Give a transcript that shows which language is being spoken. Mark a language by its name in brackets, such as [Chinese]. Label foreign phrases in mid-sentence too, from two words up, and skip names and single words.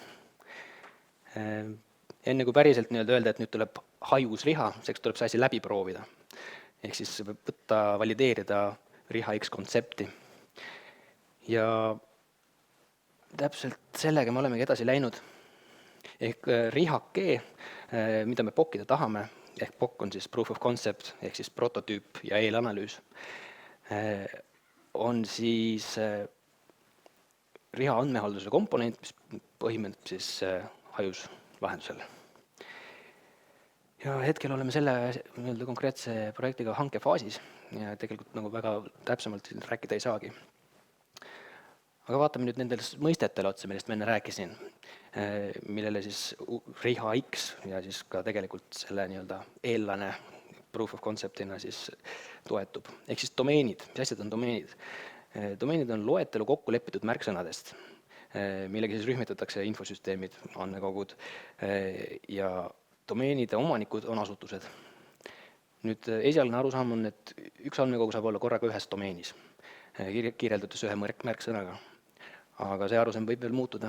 [Estonian] Enne kui päriselt öelda, et nüüd tuleb hajus riha, selleks tuleb see asi läbi proovida. Ehk siis võtta, valideerida riha X kontsepti. Ja täpselt sellega me olemegi edasi läinud. Ehk rihake, mida me pokkida tahame, ehk POC on siis [English] proof of concept, [Estonian] ehk siis prototüüp ja eelanalüüs, on siis riha andmehalduse komponent, mis põhimõtteliselt siis hajus lahendusel. Ja hetkel oleme selle konkreetse projektiga hankefaasis ja tegelikult väga täpsemalt rääkida ei saagi. Aga vaatame nüüd nendele mõistetele otsa, millest ma enne rääkisin, millele siis riha X ja siis ka tegelikult selle eellane [English] proof of conceptina [Estonian] siis toetub. Ehk siis domeenid, mis asjad on domeenid? Domeenid on loetelu kokku lepitud märksõnadest, millega siis rühmitatakse infosüsteemid, andmekogud ja domeenide omanikud on asutused. Nüüd esialgne arusaam on, et üks andmekogu saab olla korraga ühes domeenis, kirjeldatus ühe märksõnaga, aga see arusaam võib veel muutuda.